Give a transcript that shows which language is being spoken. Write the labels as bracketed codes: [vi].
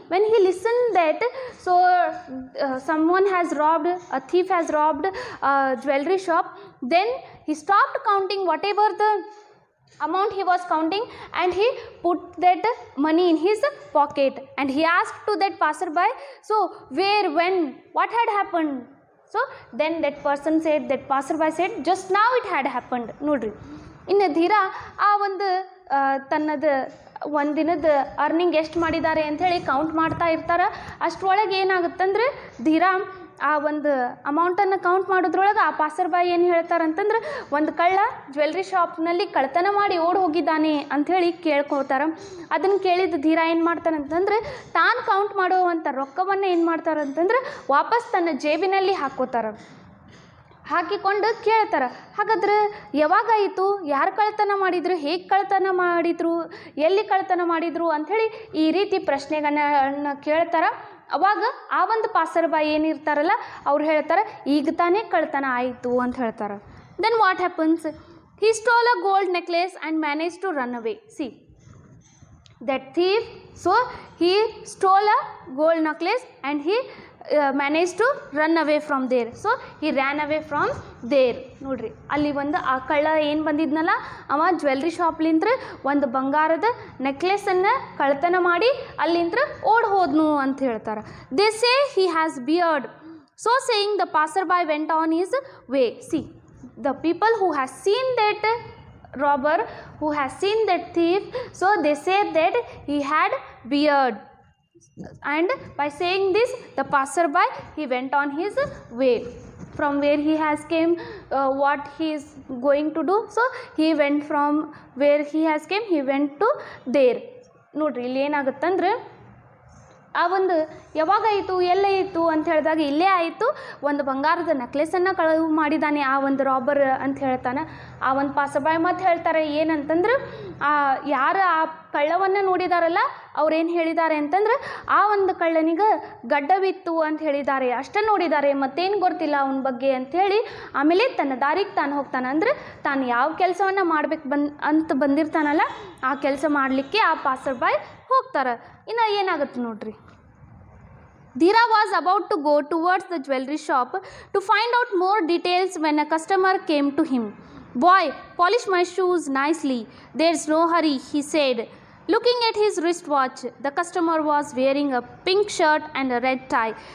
[en] When he listened that, so someone has robbed, a thief has robbed a jewelry shop, then he stopped counting whatever the amount he was counting and he put that money in his pocket and he asked to that passerby, "So where, when, what had happened?" So then that person said, that passerby said, "Just now it had happened." [kn] ನೋಡ್ರಿ, ಇನ್ನು ಧೀರಾ ಆ ಒಂದು ತನ್ನದು ಒಂದಿನದ earning ಎಷ್ಟು ಮಾಡಿದ್ದಾರೆ ಅಂಥೇಳಿ count ಮಾಡ್ತಾ ಇರ್ತಾರೆ. ಅಷ್ಟರೊಳಗೆ ಏನಾಗುತ್ತಂದ್ರೆ, ಧೀರಾ ಆ ಒಂದು ಅಮೌಂಟನ್ನು ಕೌಂಟ್ ಮಾಡೋದ್ರೊಳಗೆ ಆ ಪಾಸರ್ಬಾಯಿ ಏನು ಹೇಳ್ತಾರಂತಂದ್ರೆ, ಒಂದು ಕಳ್ಳ ಜ್ಯುವೆಲ್ರಿ ಶಾಪ್ನಲ್ಲಿ ಕಳ್ತನ ಮಾಡಿ ಓಡಿ ಹೋಗಿದ್ದಾನೆ ಅಂಥೇಳಿ ಕೇಳ್ಕೊತಾರೆ. ಅದನ್ನು ಕೇಳಿದ ಧೀರಾ ಏನು ಮಾಡ್ತಾರಂತಂದ್ರೆ, ತಾನು ಕೌಂಟ್ ಮಾಡುವಂಥ ರೊಕ್ಕವನ್ನು ಏನು ಮಾಡ್ತಾರಂತಂದ್ರೆ ವಾಪಸ್ ತನ್ನ ಜೇಬಿನಲ್ಲಿ ಹಾಕ್ಕೋತಾರೆ. ಹಾಕಿಕೊಂಡು ಕೇಳ್ತಾರೆ, ಹಾಗಾದ್ರೆ ಯಾವಾಗಾಯಿತು, ಯಾರು ಕಳ್ತನ ಮಾಡಿದ್ರು, ಹೇಗೆ ಕಳ್ತನ ಮಾಡಿದ್ರು, ಎಲ್ಲಿ ಕಳ್ತನ ಮಾಡಿದ್ರು ಅಂಥೇಳಿ ಈ ರೀತಿ ಪ್ರಶ್ನೆಗಳನ್ನ ಕೇಳ್ತಾರೆ. ಅವಾಗ ಆ ಒಂದು ಪಾಸರ್ಬಾಯಿ ಏನಿರ್ತಾರಲ್ಲ, ಅವ್ರು ಹೇಳ್ತಾರೆ, ಈಗ ತಾನೇ ಕಳ್ತನ ಆಯಿತು ಅಂತ ಹೇಳ್ತಾರೆ. [en] Then what happens, he stole a gold necklace and managed to run away. See, that thief, so he stole a gold necklace and he managed to run away from there. So he ran away from there. [kn] ನೋಡ್ರಿ, ಅಲ್ಲಿ ಒಂದು ಆ ಕಳ್ಳ ಏನು ಬಂದಿದ್ನಲ್ಲ, ಅವ jewellery ಶಾಪ್ಲಿಂತ್ರ ಒಂದು ಬಂಗಾರದ ನೆಕ್ಲೆಸನ್ನು ಕಳ್ತನ ಮಾಡಿ ಅಲ್ಲಿಂತ್ರ ಓಡಿ ಹೋದ್ನು ಅಂತ ಹೇಳ್ತಾರೆ. [en] They say he has beard. So saying, the passerby went on his way. See, the people who has seen that robber, who has seen that thief, so they said that he had beard. And by saying this, the passerby, he went on his way. From where he has came, what he is going to do, so he went from where he has came, he went to there. [kn] ನೋಡ್ರಿ, ಇಲ್ಲಿ ಏನಾಗುತ್ತಂದ್ರೆ, ಆ ಒಂದು ಯಾವಾಗಾಯಿತು, ಎಲ್ಲಾಯಿತು ಅಂತ ಹೇಳಿದಾಗ ಇಲ್ಲೇ ಆಯಿತು, ಒಂದು ಬಂಗಾರದ ನೆಕ್ಲೆಸನ್ನು ಕಳವು ಮಾಡಿದ್ದಾನೆ ಆ ಒಂದು ರಾಬರ್ ಅಂತ ಹೇಳ್ತಾನೆ. ಆ ಒಂದು ಪಾಸಬಾಯಿ ಮತ್ತೆ ಹೇಳ್ತಾರೆ ಏನಂತಂದ್ರೆ, ಯಾರು ಆ ಕಳ್ಳವನ್ನು ನೋಡಿದಾರಲ್ಲ ಅವ್ರೇನು ಹೇಳಿದ್ದಾರೆ ಅಂತಂದ್ರೆ ಆ ಒಂದು ಕಳ್ಳನಿಗೆ ಗಡ್ಡವಿತ್ತು ಅಂತ ಹೇಳಿದ್ದಾರೆ, ಅಷ್ಟೇ ನೋಡಿದ್ದಾರೆ, ಮತ್ತೇನು ಗೊತ್ತಿಲ್ಲ ಅವನ ಬಗ್ಗೆ ಅಂಥೇಳಿ ಆಮೇಲೆ ತನ್ನ ದಾರಿಗೆ ತಾನು ಹೋಗ್ತಾನೆ. ಅಂದರೆ ತಾನು ಯಾವ ಕೆಲಸವನ್ನು ಮಾಡ್ಬೇಕು ಅಂತ ಬಂದಿರ್ತಾನಲ್ಲ ಆ ಕೆಲಸ ಮಾಡಲಿಕ್ಕೆ ಆ ಪಾಸರ್ ಬಾಯ್ ಹೋಗ್ತಾರೆ. ಇನ್ನು ಏನಾಗುತ್ತೆ ನೋಡ್ರಿ. [en] Dhira was about to go towards the jewelry shop to find out more details when a customer came to him. "Boy, polish my shoes nicely. There's no hurry," he said. Looking at his wristwatch, the customer was wearing a pink shirt and a red tie.